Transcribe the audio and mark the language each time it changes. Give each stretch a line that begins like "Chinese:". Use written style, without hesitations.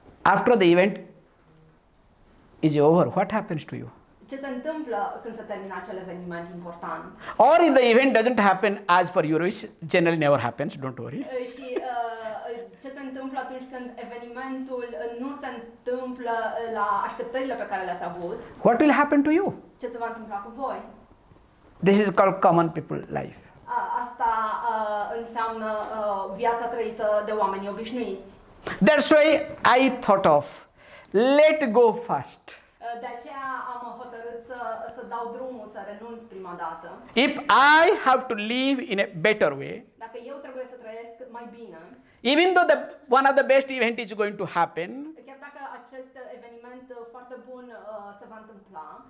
English: after the event is over, what happens to you?
Romanian: Ce se întâmplă când se termină acel eveniment important?
English: Or if the event doesn't happen as per your wish, generally never happens, don't worry.
Romanian: Și ce se întâmplă atunci când evenimentul nu se întâmplă la așteptările pe care le-ați avut?
English: What will happen to you?
Romanian: Ce se va întâmpla cu voi?
English: This is called common people life.
Romanian: Asta înseamnă viața trăită de oameni obișnuiți.
English: That's why I thought of let go first.
Romanian: De aceea am hotărât să dau drumul, să renunț prima dată.
English: If I have to live in a better way,
Romanian: Dacă eu trebuie să trăiesc mai bine,
English: even though one of the best event is going to happen,
Romanian: chiar dacă acest eveniment foarte bun se va întâmpla,